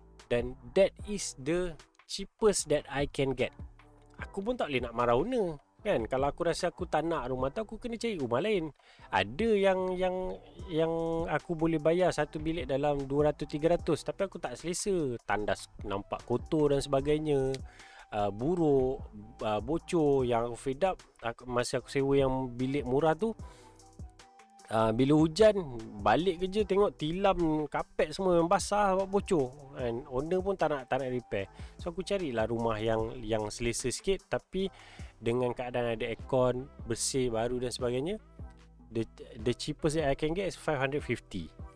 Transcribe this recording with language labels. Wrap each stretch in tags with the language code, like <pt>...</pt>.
<ms>Dan</ms> <en>that is the cheapest that I can get.</en> <ms>Aku pun tak boleh nak marah</ms> <en>owner</en> <ms>kan. Kalau aku rasa aku tak nak rumah tu, aku kena cari rumah lain. Ada yang aku boleh bayar satu bilik dalam 200-300, tapi aku tak selesa. Tandas nampak kotor dan sebagainya, buruk, bocor. Yang</ms> <en>fed up</en> <ms>masa aku sewa yang bilik murah tu, bila hujan balik kerja tengok tilam kapet semua yang basah, bocor,</ms> <en>and owner</en> <ms>pun tak nak</ms> <en>repair. So</en> <ms>aku carilah rumah yang selesa sikit, tapi dengan keadaan ada aircon, bersih, baru dan sebagainya.</ms> <en>The cheapest that I can get is 550.</en>